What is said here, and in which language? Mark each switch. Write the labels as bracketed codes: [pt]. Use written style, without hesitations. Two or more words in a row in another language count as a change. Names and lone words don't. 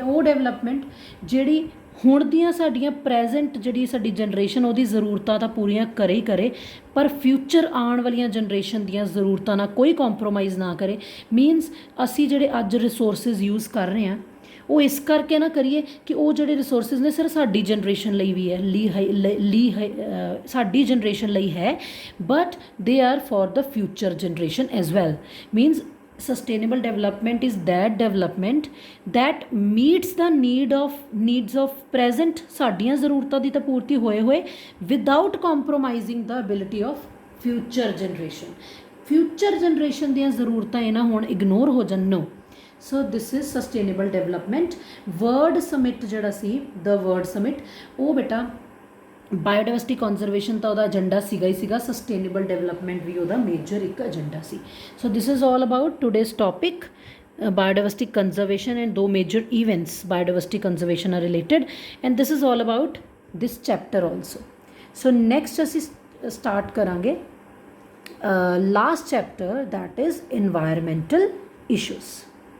[pa] ਉਹ ਡਿਵੈਲਪਮੈਂਟ ਜਿਹੜੀ ਹੁਣ ਦੀਆਂ ਸਾਡੀਆਂ ਪ੍ਰੈਜ਼ੈਂਟ ਜਿਹੜੀ ਸਾਡੀ ਜਨਰੇਸ਼ਨ ਉਹਦੀ ਜ਼ਰੂਰਤਾਂ ਤਾਂ ਪੂਰੀਆਂ ਕਰੇ ਹੀ ਕਰੇ, ਪਰ ਫਿਊਚਰ ਆਉਣ ਵਾਲੀਆਂ ਜਨਰੇਸ਼ਨ ਦੀਆਂ ਜ਼ਰੂਰਤਾਂ ਨਾਲ ਕੋਈ ਕੰਪਰੋਮਾਈਜ਼ ਨਾ ਕਰੇ। ਮੀਨਸ ਅਸੀਂ ਜਿਹੜੇ ਅੱਜ [en] resources use [pa] ਕਰ ਰਹੇ ਹਾਂ ਉਹ ਇਸ ਕਰਕੇ ਨਾ ਕਰੀਏ ਕਿ ਉਹ ਜਿਹੜੇ ਰਿਸੋਰਸਿਸ ਨੇ ਸਿਰਫ ਸਾਡੀ ਜਨਰੇਸ਼ਨ ਲਈ ਵੀ ਹੈ, ਸਾਡੀ ਜਨਰੇਸ਼ਨ ਲਈ ਹੈ, [en] but they are for the future generation as well. मीन्स sustainable development is that development that meets the needs of present, [pa] ਸਾਡੀਆਂ ਜ਼ਰੂਰਤਾਂ ਦੀ ਤਾਂ ਪੂਰਤੀ ਹੋਏ [en] without compromising the ability of future generation [pa] ਦੀਆਂ ਜ਼ਰੂਰਤਾਂ ਇਹ ਨਾ ਹੁਣ ਇਗਨੋਰ ਹੋ ਜਾਣ। [en] no, so this is sustainable development। world summit [pa] ਜਿਹੜਾ ਸੀ [en] the world summit, [pa] ਉਹ ਬੇਟਾ [en] biodiversity conservation [pa] ਤਾਂ ਉਹਦਾ ਏਜੰਡਾ ਸੀਗਾ ਹੀ ਸੀਗਾ, [en] sustainable development [pa] ਵੀ ਉਹਦਾ ਮੇਜਰ ਇੱਕ ਏਜੰਡਾ ਸੀ। [en] so this is all about today's topic biodiversity conservation, and 2 major events biodiversity conservation are related, and this is all about this chapter also। so next ਅਸੀਂ start ਕਰਾਂਗੇ last chapter that is environmental issues।